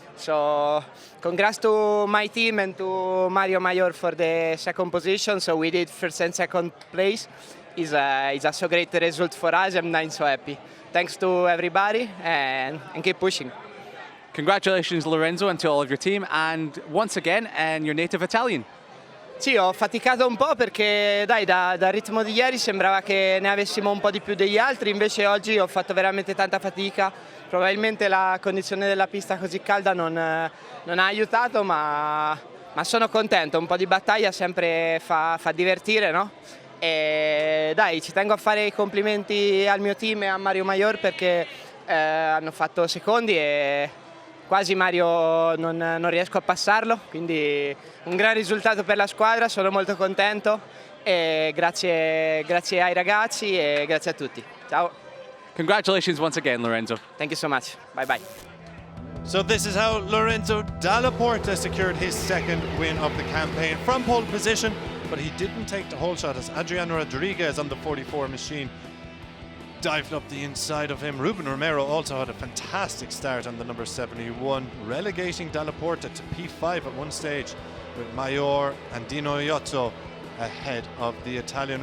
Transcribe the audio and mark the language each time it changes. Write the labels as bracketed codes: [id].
[en] So congrats to my team and to Mario Mayor for the 2nd position. So we did 1st and 2nd place. It's a so great result for us. I'm so happy. Thanks to everybody and keep pushing. Congratulations, Lorenzo, and to all of your team, and once again, and your native Italian. [it] Sì, ho faticato un po' perché dai, dal ritmo di ieri sembrava che ne avessimo un po' di più degli altri, invece oggi ho fatto veramente tanta fatica. Probabilmente la condizione della pista così calda non ha aiutato, ma sono contento. Un po' di battaglia sempre fa divertire, no? E dai, ci tengo a fare i complimenti al mio team e a Mario Mayor perché hanno fatto secondi e quasi Mario non riesco a passarlo, quindi un gran risultato per la squadra, sono molto contento e grazie ai ragazzi e grazie a tutti. Ciao. [en] Congratulations once again, Lorenzo. Thank you so much. Bye bye. So this is how Lorenzo Dalla Porta secured his 2nd win of the campaign from pole position, but he didn't take the whole shot as Adriano Rodriguez on the 44 machine dived up the inside of him. Ruben Romero also had a fantastic start on the number 71, relegating Dalla Porta to P5 at one stage, with Mayor and Dino Iozzo ahead of the Italian.